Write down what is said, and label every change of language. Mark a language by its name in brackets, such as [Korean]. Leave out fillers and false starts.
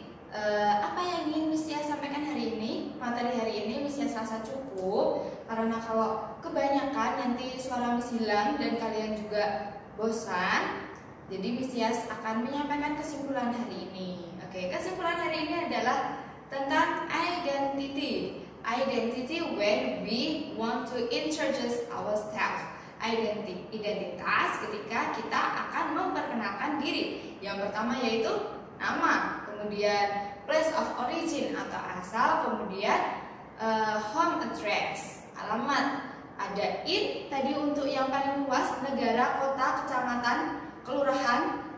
[Indonesian] apa yang ingin Miss Tia sampaikan hari ini. Materi hari ini Miss Tia rasa cukup, karena kalau kebanyakan nanti suara Miss hilang dan kalian juga bosan. Jadi Miss Tia akan menyampaikan kesimpulan hari ini. Oke, kesimpulan hari ini adalah tentang identity. [English] Identity when we want to introduce ourselves. [Indonesian] Identitas ketika kita akan memperkenalkan diri. Yang pertama yaitu nama, kemudian [English] place of origin [Indonesian] atau asal, kemudian [English] home address, [Indonesian] alamat. Ada in tadi untuk yang paling luas, negara, kota, kecamatan, kelurahan.